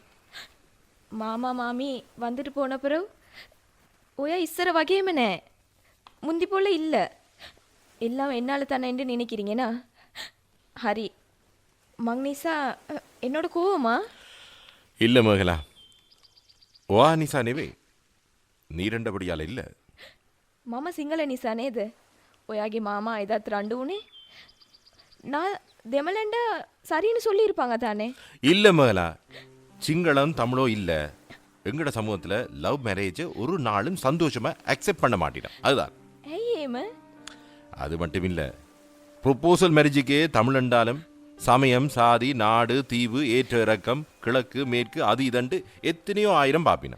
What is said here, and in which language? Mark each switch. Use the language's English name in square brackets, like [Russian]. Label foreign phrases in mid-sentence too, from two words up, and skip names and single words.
[Sinhala] මාමා මාමී [Tamil] வந்துட்டு போன பிறகு [Sinhala] ඔයා ඉස්සර වගේම නෑ. [Tamil] முந்தி போல இல்ல. எல்லாம் என்னால தானேன்னு நினைக்கிறீங்கனா? ஹரி, மங்னிசா என்னோட கோவமா? இல்ல மகளா, வா நிசா නෙවේ. நீரண்டபடியால இல்ல. [Sinhala] මම සිංහල නිසා නේද? ඔයාගේ මාමා එදත් රණ්ඩු උනේ. [Tamil] நான் දෙමළන්ட சரின்னு சொல்லியிருப்பாங்க தானே? இல்ல மகளா, சிங்களம் தமிழோ இல்ல. எங்கட சமூகத்துல [English] love marriage [Tamil] ஒரு நாளும் சந்தோஷமா அக்செப்ட் பண்ண மாட்டேன். அதுதான். ஏமா? அது மட்டும் இல்ல, [English] proposal marriage [Tamil] தமிழ் என்றாலும் சமயம், சாதி, நாடு, தீவு, ஏற்ற இறக்கம், கிழக்கு மேற்கு, அது இதண்டு எத்தனையோ ஆயிரம் பாப்பினம்.